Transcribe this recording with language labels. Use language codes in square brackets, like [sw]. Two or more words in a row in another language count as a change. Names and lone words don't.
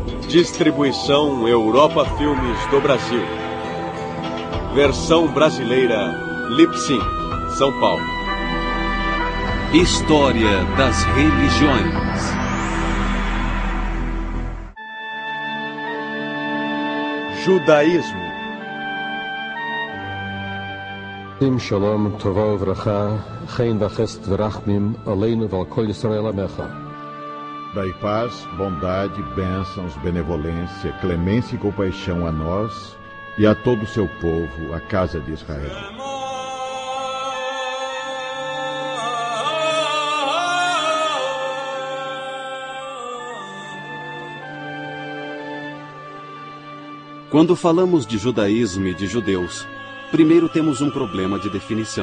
[pt] Distribuição Europa Filmes do Brasil. Versão brasileira Lipsin, São Paulo. História das religiões. Judaísmo. [he] שלום, טובה וברכה, חן וחסד ורחמים, עלינו ועל כל ישראל עמך. [pt] Dai paz, bondade, bênçãos, benevolência, clemência e compaixão a nós e a todo o seu povo, a casa de Israel. Quando falamos de judaísmo e de judeus, primeiro temos um problema de definição.